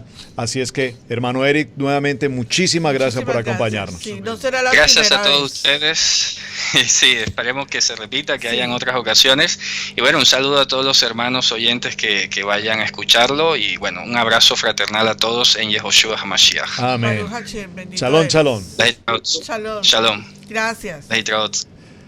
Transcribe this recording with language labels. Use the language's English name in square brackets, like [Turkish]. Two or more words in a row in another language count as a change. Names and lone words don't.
[Spanish] Así es que, hermano Eric, nuevamente muchísimas gracias por acompañarnos. Sí, no será la gracias a todos vez. Ustedes. Sí, esperemos que se repita, que hayan otras ocasiones. Y bueno, un saludo a todos los hermanos oyentes que vayan a escucharlo. Y bueno, un abrazo fraternal a todos en Yehoshua HaMashiach. Amén. [Hebrew] שלום, שלום. [Spanish] Shalom. Shalom. Gracias. Leitraot.